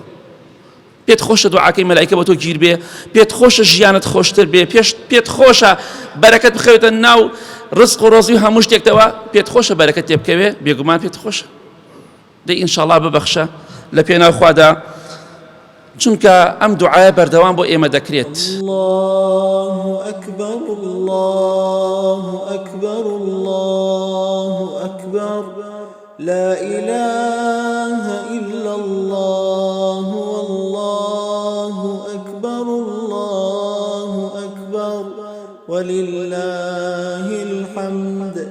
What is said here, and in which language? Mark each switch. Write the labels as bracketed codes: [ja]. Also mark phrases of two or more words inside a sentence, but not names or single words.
[ckb] پێت خۆشە دوعاکەی مەلایکە بۆ تۆ گیر بێ، پێت خۆشە ژیانت خۆشتر بێ، پێت خۆشە بەرەکەت بخەوێتە ناو ڕزق و ڕۆزی و هەموو شتێکتەوە، پێت خۆشە بەرەکەت تێ بکەوێ، بێگومان پێت خۆشە. دەی ئینشاڵڵا ببەخشە لە پێناو خوادا، چونکە ئەم دوعایە بەردەوام بۆ ئێمە دەکرێت. [ar] الله أكبر الله أكبر الله أكبر لا إله إلا الله والله أكبر الله أكبر ولله الحمد